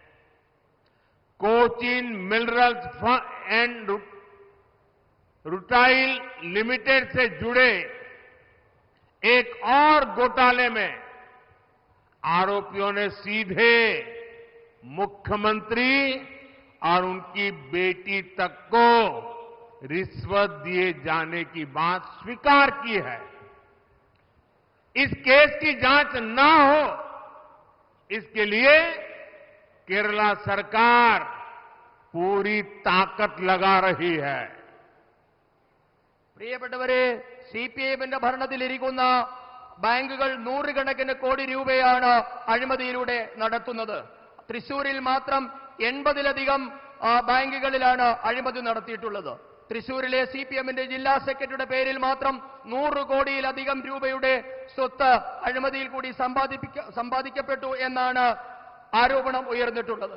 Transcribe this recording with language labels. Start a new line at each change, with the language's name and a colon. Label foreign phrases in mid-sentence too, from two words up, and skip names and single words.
Hindi: कोचिन मिनरल्स एंड रूटाइल लिमिटेड से जुड़े एक और घोटाले में आरोपियों ने सीधे मुख्यमंत्री और उनकी बेटी तक को रिश्वत दिए जाने की बात स्वीकार की है। इस केस की जांच न हो, इसके लिए केरला सरकार पूरी ताकत लगा रही है।
Malayalam: പ്രിയപ്പെട്ടവരെ, സിപിഎമ്മിന്റെ ഭരണത്തിലിരിക്കുന്ന ബാങ്കുകൾ നൂറുകണക്കിന് കോടി രൂപയാണ് അഴിമതിയിലൂടെ നടത്തുന്നത്. തൃശൂരിൽ മാത്രം 80-ലധികം ബാങ്കുകളിലാണ് അഴിമതി നടത്തിയിട്ടുള്ളത്. തൃശൂരിലെ CPMന്റെ ജില്ലാ സെക്രട്ടറിയുടെ പേരിൽ മാത്രം 100 കോടിയിലധികം രൂപയുടെ സ്വത്ത് അഴിമതിയിൽ കൂടി സമ്പാദിക്കപ്പെട്ടു എന്നാണ് ആരോപണം ഉയർന്നിട്ടുള്ളത്.